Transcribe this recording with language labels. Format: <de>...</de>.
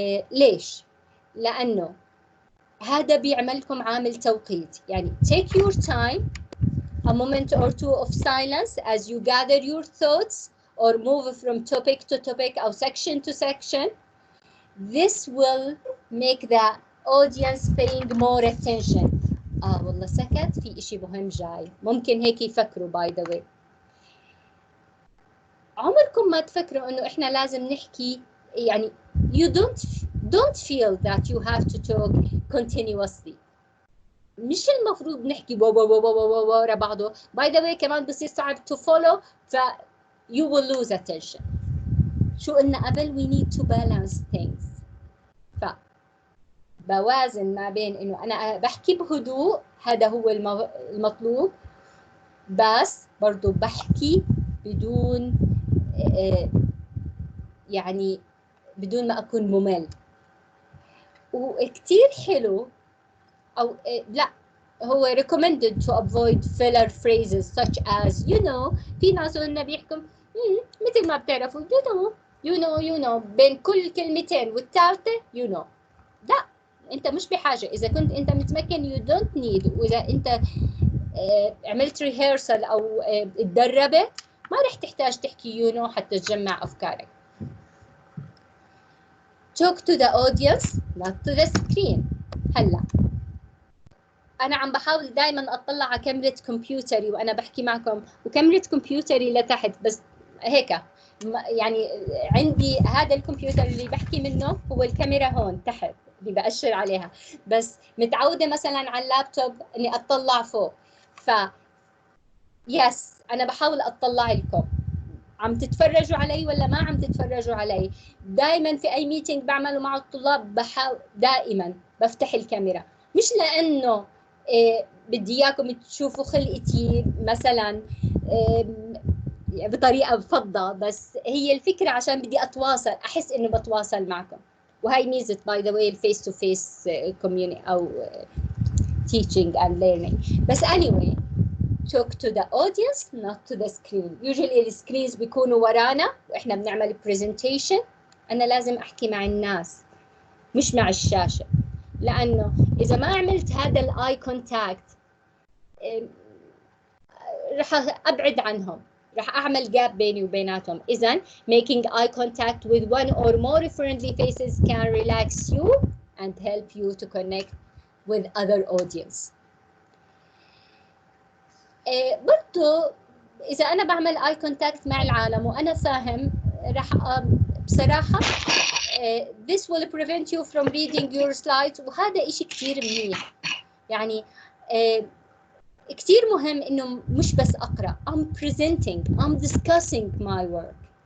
<ar>ليش؟ لانه هذا بيعملكم عامل توقيت.</ar> <en>يعني take your time, a moment or two of silence as you gather your thoughts or move from topic to topic or section to section. This will make the audience paying more attention.</en> <ar>والله سكت، في إشي مهم جاي، ممكن هيك يفكروا.</ar> <en>by the way</en> <ar>عمركم ما تفكروا إنه إحنا لازم نحكي،</ar> <en>يعني you don't feel that you have to talk continuously.</en> <ar>مش المفروض نحكي ورا بعضه.</ar> <en>by the way</en> <ar>كمان بصير صعب</ar> <en>to follow، ف you will lose attention.</en> <ar>شو قلنا قبل؟</ar> <en>we need to balance things.</en> <ar>ف بوازن ما بين انه انا بحكي بهدوء، هذا هو المطلوب، بس برضو بحكي بدون يعني بدون ما اكون ممل. وكتير حلو او لا، هو</ar> <en>recommended to avoid filler phrases such as you know.</en> <ar>في ناس قلنا بيحكوا مثل ما بتعرفوا</ar> <en>you know</en> <ar>بين كل كلمتين والثالثة you know. لا، انت مش بحاجة. اذا كنت انت متمكن</ar> <en>you don't need،</en> <ar>واذا انت عملت rehearsal او اتدربت، ما رح تحتاج تحكي</ar> <en>you know</en> <ar>حتى تجمع افكارك.</ar> <en>talk to the audience not to the screen.</en> <ar>هلا أنا عم بحاول دائما أطلع على كاميرا كمبيوتري وأنا بحكي معكم، وكاميرا كمبيوتري لتحت، بس هيك يعني عندي هذا الكمبيوتر اللي بحكي منه هو الكاميرا هون تحت اللي بأشر عليها، بس متعودة مثلا على اللابتوب إني أطلع فوق. ف يس أنا بحاول أطلع لكم. عم تتفرجوا علي ولا ما عم تتفرجوا علي؟ دائما في أي ميتينج بعمله مع الطلاب بحاول دائما بفتح الكاميرا، مش لأنه بدي اياكم تشوفوا خلقتي مثلا بطريقه فضه، بس هي الفكره عشان بدي اتواصل، احس انه بتواصل معكم. وهي ميزه</ar> <en>By the way الفيس to face community او teaching and learning. بس anyway talk to the audience not to the screen.</en> <ar>usually السكرينز بيكونوا ورانا واحنا بنعمل presentation. انا لازم احكي مع الناس مش مع الشاشه، لأنه إذا ما عملت هذا الآي كونتاكت رح أبعد عنهم، راح أعمل gap بيني وبيناتهم.</ar> <en>إذن making eye contact with one or more friendly faces can relax you and help you to connect with other audience.</en> <ar>برضو إذا أنا بعمل eye contact مع العالم وأنا فاهم راح بصراحة</ar> <en>this will prevent you from reading your slides،</en> <ar>وهذا إشي كتير منيح. يعني كتير مهم إنه مش بس أقرأ،</ar> <en>I'm presenting, I'm discussing my work.</en>